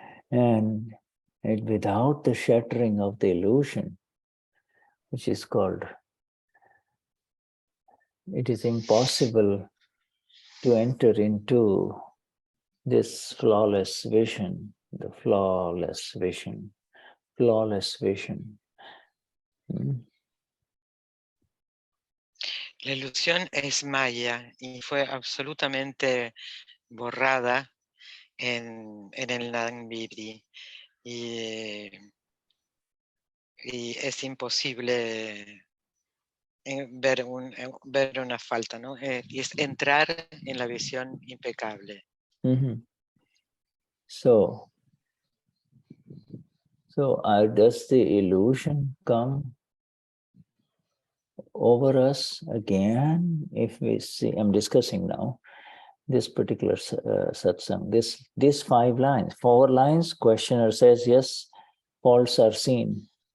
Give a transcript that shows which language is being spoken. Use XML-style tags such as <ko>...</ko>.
<en>And without the shattering of the illusion, which is called, it is impossible to enter into this flawless vision, the flawless vision, flawless vision.</en> <es>La ilusión es maya y fue absolutamente borrada en el Nambiri. Y es imposible ver una falta, ¿no? Y es entrar en la visión impecable.</es> <en>So does the illusion come over us again? If we see, I'm discussing now this particular satsang, these 5 lines, 4 lines, questioner says, yes, faults are seen.</en>